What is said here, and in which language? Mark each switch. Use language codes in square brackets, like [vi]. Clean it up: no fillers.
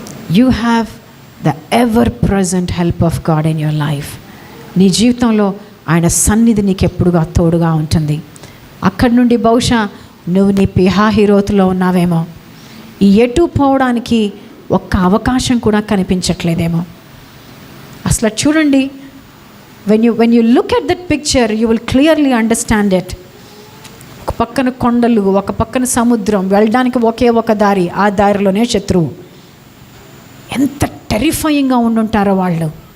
[en] You have the ever present help of God in your life. [te] నీ జీవితంలో ఆయన సన్నిధి నీకు ఎప్పుడుగా తోడుగా ఉంటుంది. అక్కడి నుండి బహుశా నువ్వు నీ పిహాహిరోతులో ఉన్నావేమో. ఈ ఎటు పోవడానికి ఒక్క అవకాశం కూడా కనిపించట్లేదేమో. అసలు చూడండి, [en] when you look at that picture, you will clearly understand it. [te] ఒక పక్కన కొండలు, ఒక పక్కన సముద్రం, వెళ్ళడానికి ఒకే ఒక దారి, ఆ దారిలోనే శత్రువు. ఎంత టెరిఫైయింగ్గా ఉండుంటారో వాళ్ళు.